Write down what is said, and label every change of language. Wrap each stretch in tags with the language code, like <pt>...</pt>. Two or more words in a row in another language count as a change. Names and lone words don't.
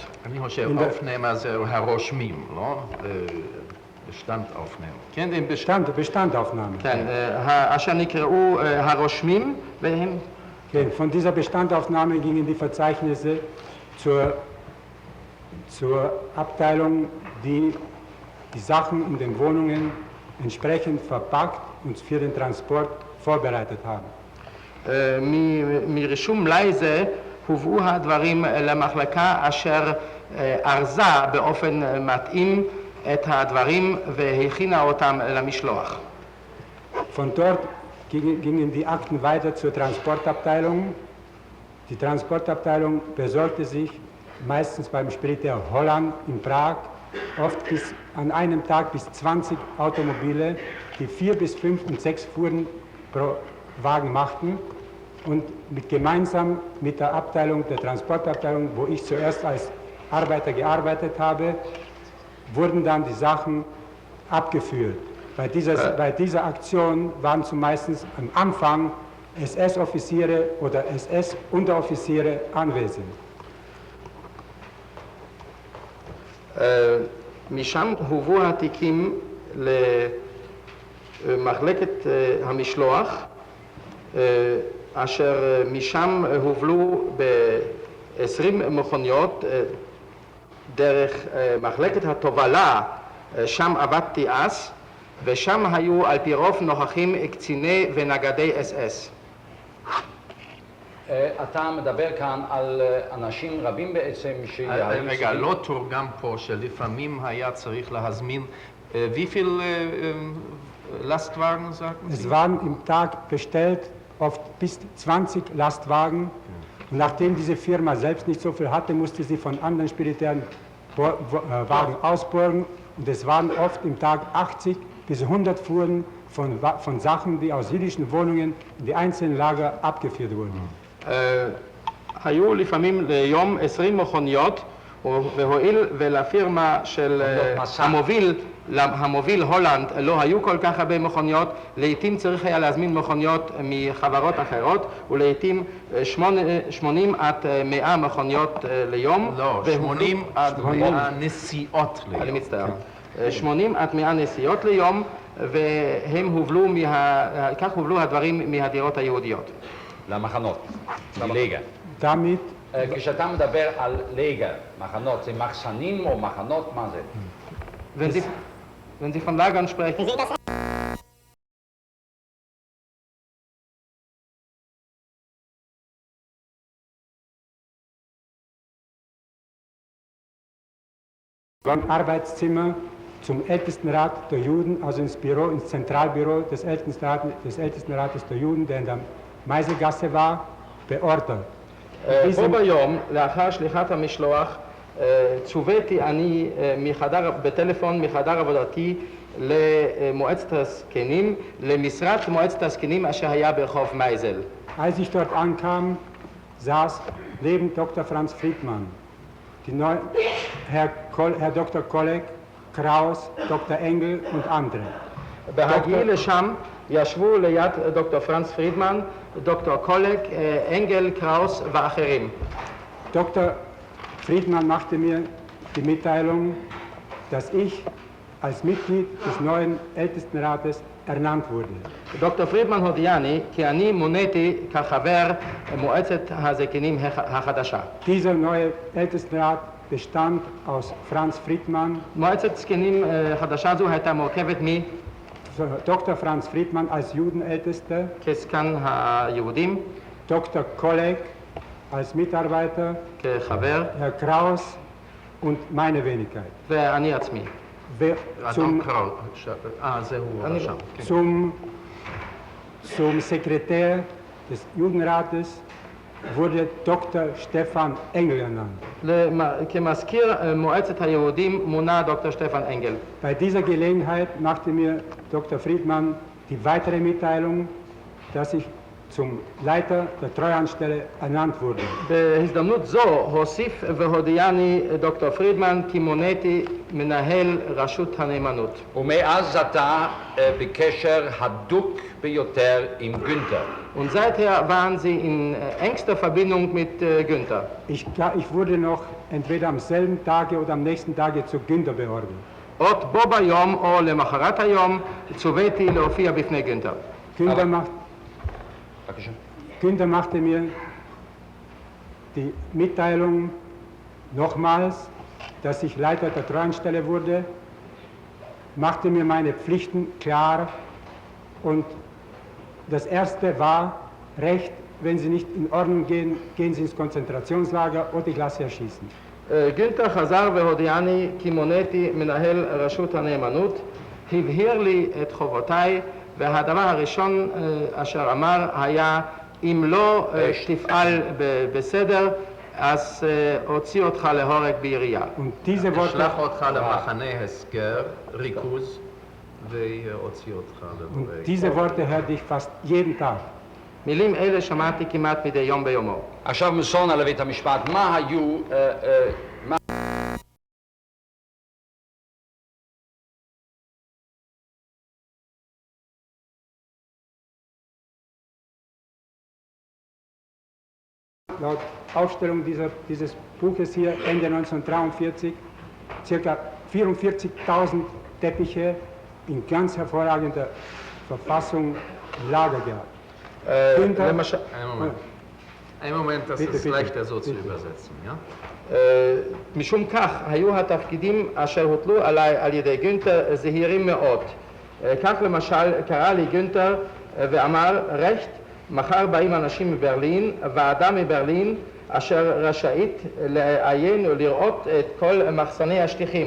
<he>אני חושב, aufnehmer זהו הרושמים, לא? Bestandaufnahme. כן, Bestandaufnahme. כן, אשר נקראו הרושמים, והם... כן,</he> <de>von dieser Bestandaufnahme gingen die Verzeichnisse zur Abteilung, die die Sachen in den Wohnungen entsprechend verpackt uns für den Transport vorbereitet haben.</de> <he>מרישום מלאי זה הובאו הדברים למחלקה אשר ארזה באופן מתאים את הדברים והכינה אותם למשלוח.</he> <de>Von dort gingen die Akten weiter zur Transportabteilung. Die Transportabteilung besorgte sich meistens beim Spediteur Holland in Prag oft an einem Tag bis 20 Automobile, die 4 bis 5 und 6 Fuhren pro Wagen machten. Und gemeinsam mit der Abteilung, der Transportabteilung, wo ich zuerst als Arbeiter gearbeitet habe, wurden dann die Sachen abgeführt. Bei dieser Aktion waren meistens am Anfang SS-Offiziere oder SS-Unteroffiziere anwesend.</de> <he>משם הובאו התיקים למחלקת המשלוח, אשר משם הובלו ב-20 מכוניות דרך מחלקת התובלה, שם עבדתי אז, ושם היו על פי רוב נוכחים קציני ונגדי SS. אתה מדבר כאן על אנשים רבים בעצם רגע, לא תורגם פה שלפעמים היה צריך להזמין,</he> <de>wie viel Lastwagen sagten Sie? Es waren im Tag bestellt oft bis 20 Lastwagen. Und nachdem diese Firma selbst nicht so viel hatte, musste sie von anderen Spediteuren Wagen ausborgen. Und es waren oft im Tag 80 bis 100 Fuhren von Sachen, die aus jüdischen Wohnungen in die einzelnen Lager abgeführt wurden.</de> <he>היו לפעמים ליום 20 מכוניות, והואיל ולפירמה של המוביל הולנד לא היו כל כך הרבה מכוניות, לעתים צריך היה להזמין מכוניות מחברות אחרות, ולעתים 80 עד 100 מכוניות ליום. לא, 80 עד 100 נסיעות ליום. אני מצטער. 80 עד 100 נסיעות ליום, כך הובלו הדברים מהדירות היהודיות. למחנות, מלגה.</he> <de>Damit</de> <he>כשאתה מדבר על לגה, מחנות, זה מחסנים או מחנות, מה זה?</he> <de>Wenn Sie von Lagern sprechen, Arbeitszimmer zum Ältestenrat der Juden, also ins Zentralbüro des Ältestenrates der Juden, der in der Meiselgasse war, beordert.</de> <he>בו ביום, לאחר שליחת המשלוח, צוויתי אני בטלפון מחדר עבודתי למועצת הזקנים, למשרת מועצת הזקנים אשר היה ברחוב מייזל.</he> <de>Als ich dort ankam, saß neben Dr. Franz Friedmann Herr Dr. Kolleg, Kraus, Dr. Engel und andere.</de> <he>בהגיעי לשם ישבו ליד דוקטור פרנץ פרידמן, דוקטור קולג, אנגל, קראוס ואחרים.</he> <de>Dr. Friedmann machte mir die Mitteilung, dass ich als Mitglied des neuen Ältestenrates ernannt wurde.</de> <he>דוקטור פרידמן הודיעני כי אני מוניתי כחבר מועצת הזקנים החדשה.</he> <de>Dieser neue Ältestenrat bestand aus Franz Friedmann.</de> <he>מועצת זקנים חדשה זו הייתה מורכבת</he> <de>Dr. Franz Friedmann als Judenältester,</de> <he>כזקן היהודים,</he> <de>Dr. Kolleg als Mitarbeiter,</de> <he>כחבר,</he> <de>Herr Kraus und meine Wenigkeit.</de> <he>ואני עצמי.</he> <de>Zum Sekretär des Judenrates wurde Dr. Stefan Engel ernannt.</de> <he>כמזכיר מועצת היהודים מונה דוקטור שטפן אנגל.</he> <de>Bei dieser Gelegenheit machte mir Dr. Friedmann die weitere Mitteilung, dass ich zum Leiter der Treuhandstelle ernannt wurde.</de> <he>בהזדמנות זו הוסיף והודיעני דוקטור פרידמן כי מוניתי מנהל רשות הנאמנות. ומאז אתה בקשר הדוק ביותר עם גונטר.</he> <de>Und seither waren sie in engster Verbindung mit Günther. Ich wurde noch entweder am selben Tage oder am nächsten Tage zu Günther beordert.</de> <he>עוד בו ביום או למחרת היום צוויתי להופיע בפני גונטר.</he> <de>Günther machte mir die Mitteilung nochmals, dass ich Leiter der Treuhandstelle wurde, machte mir meine Pflichten klar Und das erste war Recht, wenn Sie nicht in Ordnung gehen, gehen Sie ins Konzentrationslager oder ich lasse Sie erschießen.</de> <he>גילטר חזר והודיעני כי מוניתי מנהל רשות הנאמנות, הבהיר לי את חובותיי, והדבר הראשון אשר אמר היה אם לא תפעל בסדר, אז הוציא אותך להורג בירייה. אשלח אותך למחנה הסגר, ריכוז, והוציא אותך להורג.</he> <de>Diese Worte hörte ich fast jeden Tag.</de> <he>מילים אלה שמעתי כמעט מדי יום ביומו. עכשיו מסורנה לבית המשפט, מה היו...</he> <de>Laut Aufstellung dieses Buches hier, Ende 1943, ca. 44.000 Teppiche in ganz hervorragender Verfassung im Lager gehabt. Ein Moment, das ist leichter so zu übersetzen, ja?</de> <he>משום כך, היו התפקידים אשר הוטלו עליי על ידי גונטר זהירים מאוד. כך למשל קרא לי גונטר ואמר, רשת, מחר באים אנשים מברלין, ועדה מברלין, אשר רשאית לעיין ולראות את כל מחסני השטיחים.</he>